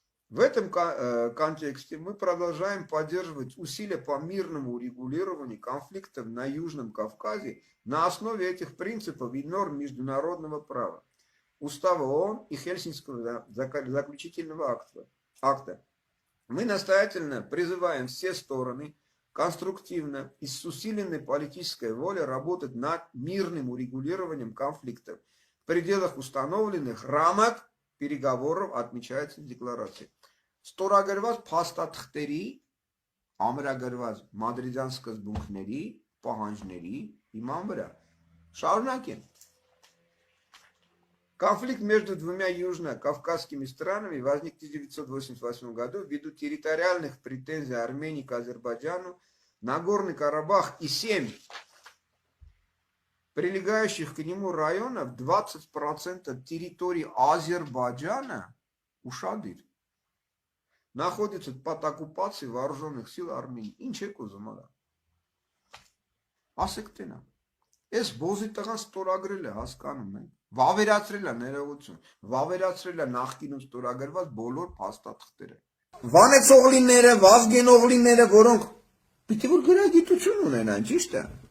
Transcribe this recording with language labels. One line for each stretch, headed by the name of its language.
Russian: В этом контексте мы продолжаем поддерживать усилия по мирному урегулированию конфликтов на Южном Кавказе на основе этих принципов и норм международного права, Устава ООН и Хельсинкского заключительного акта. Мы настоятельно призываем все стороны конструктивно и с усиленной политической волей работать над мирным урегулированием конфликтов в пределах установленных рамок переговоров, отмечается в декларации.
Armenian: Ստորագրված փաստաթղթերի, ամրագրված մադրիդյան սկզբունքների, պահանջների հիման վրա. Շարունակենք.
Russian: Конфликт между двумя южно-кавказскими странами возник в 1988 году ввиду территориальных претензий Армении к Азербайджану, Нагорный Карабах и 7 прилегающих к нему районов, 20% территории Азербайджана, ушадыр, находится под оккупацией вооруженных сил Армении.
Armenian: Ինչ եք ուզում արա։ Ասեք տենա։ Այս բոզի տղան ստորագրել է, հասկանում եք։ Վավերացրել է ներողություն, վավերացրել է նախկինում ստորագրված բոլոր փաստաթղթերը։ Վանեց օղլիները, Վազգեն օղլիները, որոնք պիտի որ գրագիտություն ունենան, ճիշտ է։